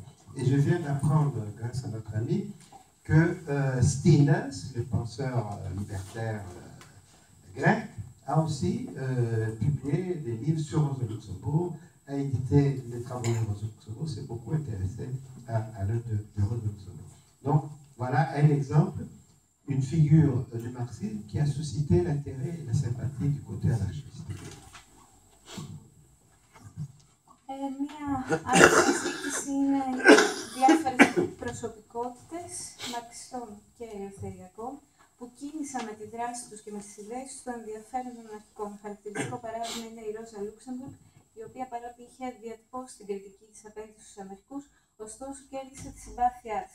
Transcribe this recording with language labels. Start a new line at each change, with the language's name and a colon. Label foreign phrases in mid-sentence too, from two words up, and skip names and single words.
French: Et je viens d'apprendre, grâce à notre ami, que Stinnes, le penseur libertaire grec, a aussi publié des livres sur Rosa Luxembourg, a édité les travaux de Rosa Luxembourg, s'est beaucoup intéressé à l'œuvre de Rosa Luxembourg. Donc voilà un exemple, une figure du marxisme qui a suscité l'intérêt et la sympathie du côté anarchiste.
Greek: Μία άλλη συζήτηση είναι διάφορες προσωπικότητες μαρξιστών και ελευθεριακών που κίνησαν με τη δράση τους και με τις ιδέες τους το ενδιαφέρον των αναρχικών. Χαρακτηριστικό παράδειγμα είναι η Ρόζα Λούξεμπουργκ, η οποία παρότι είχε διατυπώσει την κριτική της απέναντι στους αναρχικούς, ωστόσο κέρδισε τη συμπάθειά της.